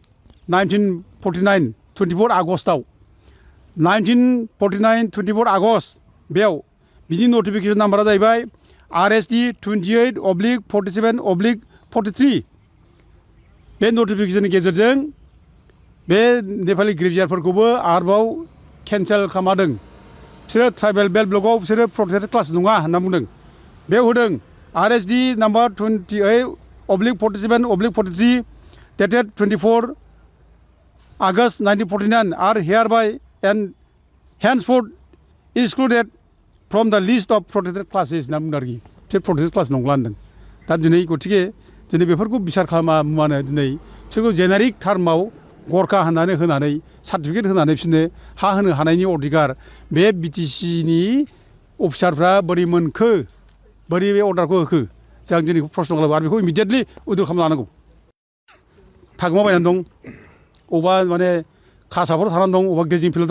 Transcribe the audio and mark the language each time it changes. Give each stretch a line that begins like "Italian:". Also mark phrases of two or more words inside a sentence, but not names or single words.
Bodo: 24 आगस्टआव 24 आगस्ट बेयाव बिनि नटिफिकेसन नाम्बारा जाहैबाय RSD 28/47/43 बे नटिफिकेसननि गेजेरजों बे नेपालि ग्रेजुवेटफोरखौबो आरोबाव केन्सेल खालामदों बिसोरो
English: tribal belt block
Bodo: बिसोरो
English: protected class
Bodo: नङा होनना बुंदों बेयाव होदों RSD नाम्बार
English: 28/47/43 dated 24 August 1949 are hereby and henceforth excluded from the list of protected classes
Bodo: होनना बुंदों आरोखि बिसोर प्रटेक्टेड क्लास नंला होनदों दा दिनै गतिके दिनै बेफोरखौ बिसार खालामा मुवानो दिनै बिसोरखौ
English: generic term
Bodo: गरखा होनानै सार्टिफिकेट होनानै बिसोरनो हा होनो हानायनि अधिकार बे बिटिसिनि अफिसारफ्रा बोरै मोनखो बोरै बे अर्डारखौ होखो जों दिनै प्रश्न खालामो आरो बेखौ
English: immediately withdraw
Bodo: खालामना लानांगौ थागोमाबायनानै दं अबेबा माने खासाफोराव थानानै दं अबेबा गेजिं फिल्डआव दं